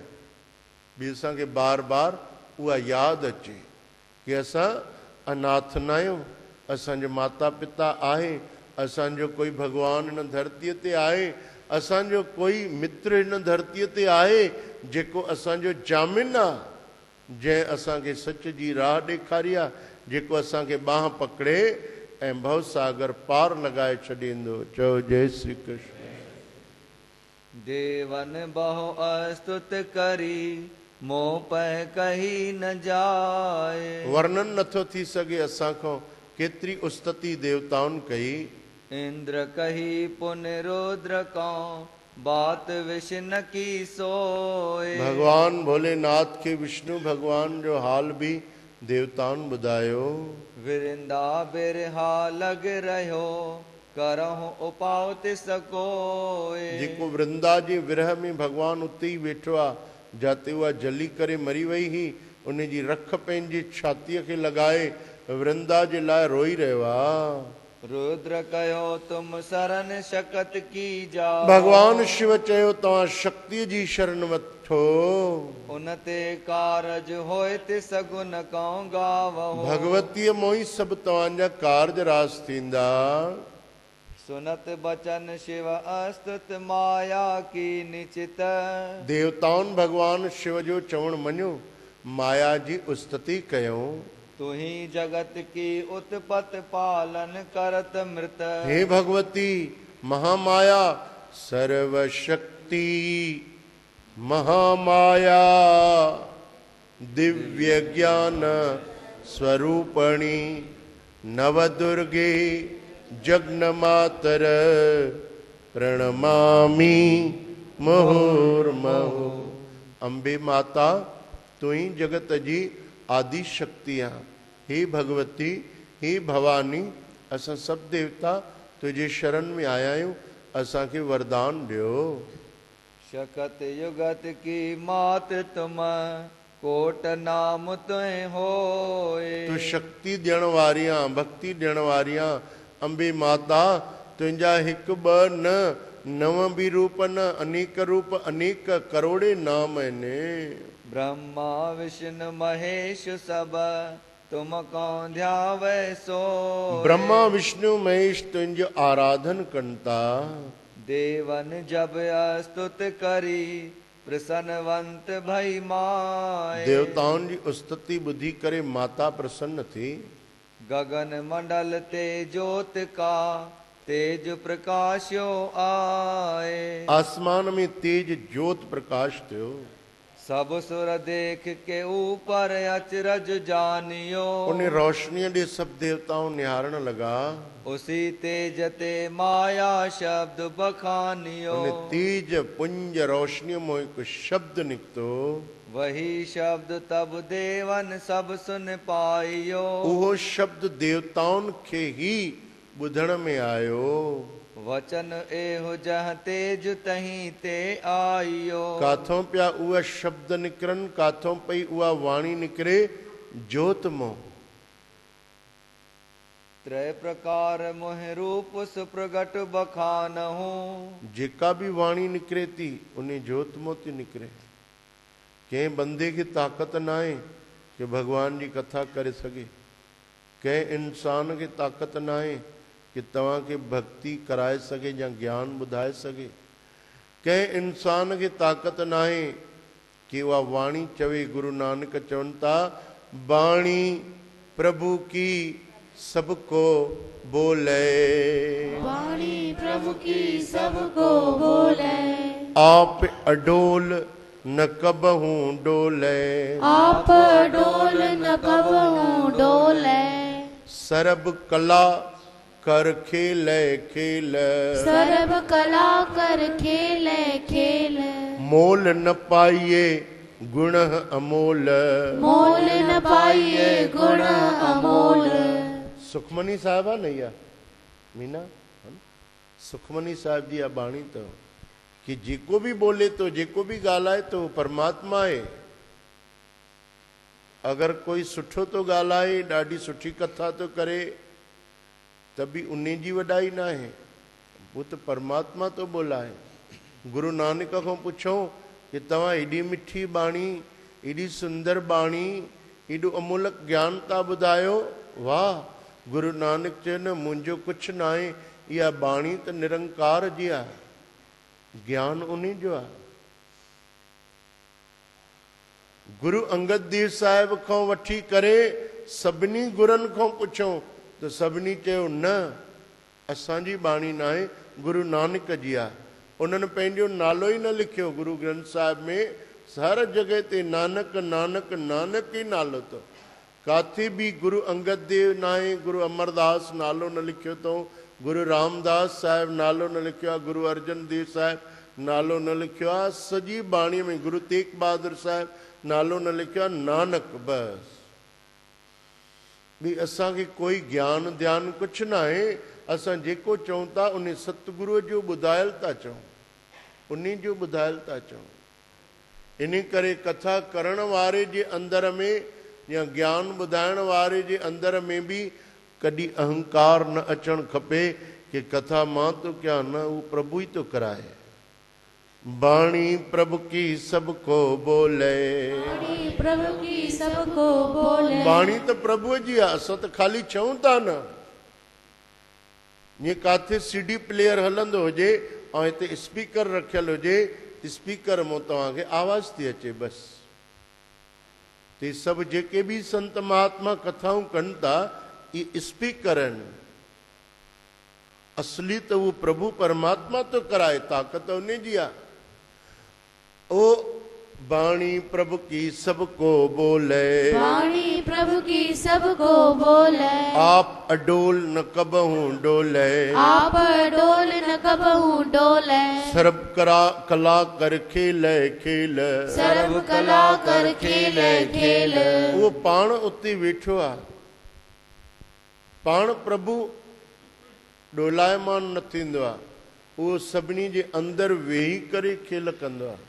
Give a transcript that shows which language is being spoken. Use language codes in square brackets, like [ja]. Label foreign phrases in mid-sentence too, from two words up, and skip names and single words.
[sd] बि असांखे बार बार उहा यादि अचे कि असां अनाथ न आहियूं, असांजो माता पिता आहे, असांजो कोई भॻवानु हिन धरतीअ ते आहे, असांजो कोई मित्र हिन धरतीअ ते आहे जेको असांजो जामिन आहे, जंहिं असांखे सच जी राह ॾेखारी आहे, जेको असांखे बांह पकड़े ऐं भवसागर पार लॻाए छॾींदो। चओ जय श्री कृष्ण। [hi] देवन बहु अस्तुत करी मोह पै कही न जाए। [sd] वर्णन नथो थी सघे असां खां केतिरी उस्तति देवताउनि कई। [hi] इंद्र कही पुण्य रुद्र कौं बात विष्णु की सोए। [sd] भगवान भोलेनाथ के विष्णु भगवान जो हाल भी देवताउनि ॿुधायो। [hi] विरिंदा बिरहा लग रहियो करहु उपाउ तिस कोए। [sd] जेको वृंदा जे विरह में भगवान उते ई वेठो आहे, जाते उहा जली करे मरी वई ही, उन जी रख पंहिंजी छातीअ खे लॻाए वृंदा जे लाइ रोई रहियो आहे। [hi] रुद्र कयो तुम शरण शकत की जा। [sd] भगवान शिव चयो तव्हां शक्तिअ जी शरण वठो। [hi] उनते कारज होए तिस गुण कौं गावहु। [sd] भगवतीअ मों ई सभु तव्हांजा कारज रास थींदा। [hi] सुनत बचन शिव अस्तुत माया की निचित। [sd] देवताउनि भगवान शिव जो चवण मञियो, माया जी उस्तति कयूं। [hi] तुही जगत की उत्पत पालन करत मृत। [sa] हे भगवती महामाया सर्वशक्ति महामाया दिव्य ज्ञान स्वरूपणी नवदुर्गे जगन्मातर प्रणमामि मुहुर्मुहु। [sd] अंबे माता तू ही जगत जी आदि शक्ति आहे। हे भगवती, हे भवानी, असां सभु देवता तुंहिंजे शरण में आया आहियूं, असांखे वरदान ॾियो। [hi] शकत युगत की मात तुम कोट नाम तुए होए। [sd] तूं शक्ति ॾियण वारी आं, भक्ति ॾियण वारी आं। अंबे माता तुंहिंजा हिकु ॿ न, नव बि रूप न, अनेक रूप, अनेक करोड़े नाम आहिनि। [hi] ब्रह्मा विष्णु महेश सब तुम कौं ध्यावै सोए। [sd] ब्रह्मा विष्णु महेश तुंहिंजो आराधन कनि था। [hi] देवन जब अस्तुत करी प्रसन्नवंत भई माए। [sd] देवताउनि जी स्तुति ॿुधी करे माता प्रसन्न थी। [hi] गगन मंडल ते ज्योत का तेज प्रकाशो आए। [sd] आसमान में तेज ज्योत प्रकाश थियो। [hi] सब सुर देख के ऊपर अचरज जानियो। [sd] उन रोशनीअ ॾे सभु देवताऊं निहारण लॻा। [hi] उसी तेज ते माया शब्द बखानियो। [sd] उन तेज पुंज रोशनीअ मों हिकु शब्द निकितो। [hi] वही शब्द तब देवन सब सुन पाइयो। [sd] उहो शब्द देवताउनि खे ई ॿुधण में आयो। [hi] वचन एहो जह तेज तहीं ते आइयो। [sd] काथों पिया उहा शब्द निकिरनि, काथों पई उहा वाणी निकिरे, जोत मों। [hi] त्रय प्रकार मोह रूप सुप्रगट बखानहु। [sd] जेका बि वाणी निकिरे थी उन जोत मों थी निकिरे। कंहिं बंदे खे ताक़त न आहे कि भॻवान जी कथा करे सघे। कंहिं इंसान खे ताक़त न आहे कि तव्हांखे भक्ति कराए सघे या ज्ञान ॿुधाए सघे। कंहिं इंसान खे ताक़त न आहे कि उहा वाणी चवे। गुरु नानक चवनि था, [hi] बाणी प्रभु की सबको बोले। वाणी प्रभु की सबको बोले। आप अडोल न कबहू डोले। आप डोल न कबहू डोले। सरब कला कर खेले खेल। सर्व कला कर खेले खेल। मोल न पाइए गुण अमोल। मोल न पाइए गुण अमोल। [sd] सुखमनी साहिबा नैया मीना सुखमनी साहिब जी आ बाणी तो कि जेको भी बोले तो जेको भी ॻाल्हाए तो परमात्मा आहे। अगर कोई सुठो तो ॻाल्हाए, ॾाढी सुठी कथा तो करे, त बि उन जी वॾाई न आहे, वो तो परमात्मा तो बोलाए। गुरु नानक खां पुछो कि तव्हां एॾी मिठी बाणी, एॾी सुंदर बाणी, एॾो अमूलक ज्ञान था ॿुधायो। वाह! गुरु नानक चयो न मुंहिंजो कुझु न आहे, इहा बाणी त निरंकार जी आहे, ज्ञान उन जो आहे। गुरु अंगद देव साहिब खां वठी करे सभिनी गुरनि खां पुछो त सभिनी चयो न असांजी बाणी न आहे, गुरु नानक जी आहे। उन्हनि पंहिंजो नालो ई न लिखियो। गुरु ग्रंथ साहिब में हर जॻह ते नानक नानक नानक ई नालो अथव। काथे बि गुरु अंगद देव न आहे, गुरु अमरदास नालो न लिखियो अथऊं, गुरु रामदास साहिब नालो न लिखियो आहे, गुरु अर्जन देव साहिब नालो न लिखियो आहे। सॼी बाणीअ में गुरु तेग बहादुर साहिब नालो न लिखियो आहे, नानक बस। ॿी असांखे कोई ज्ञान ध्यान कुझु न आहे। असां जेको चऊं था उन सतगुरूअ जो ॿुधायल था चऊं, उन जो ॿुधायल था चऊं। इन करे कथा करण वारे जे अंदर में या ज्ञान ॿुधाइण वारे जे अंदर में बि कॾहिं अहंकार न अचणु खपे कि कथा मां थो कयां, न उहो प्रभु ई थो कराए। [hi] बाणी प्रभु की सबको बोले। बाणी प्रभु की सबको बोले। [sd] बाणी त प्रभुअ जी आहे, असां त ख़ाली चऊं था न। जीअं काथे सीडी प्लेयर हलंदो हुजे ऐं हिते स्पीकर रखियल हुजे, स्पीकर मां तव्हांखे आवाज़ थी अचे बसि। ते सभु जेके बि संत महात्मा कथाऊं कनि था, इहे स्पीकर आहिनि। असली त उहो प्रभु परमात्मा तो कराए, ताक़त उन जी आहे। [hi] ओ बाणी प्रभु की सबको बोले। बाणी प्रभु की सबको बोले। आप अडोल न कबहू डोले। आप डोल न कबहू डोले। सर्व कला कर खेले खेल। सर्व कला कर खेले खेल। [sd] उहो पाण उते वेठो आहे, पाण प्रभु डोलायमान न थींदो आहे, उहो सभिनी जे अंदरि वेही करे खेल कंदो आहे।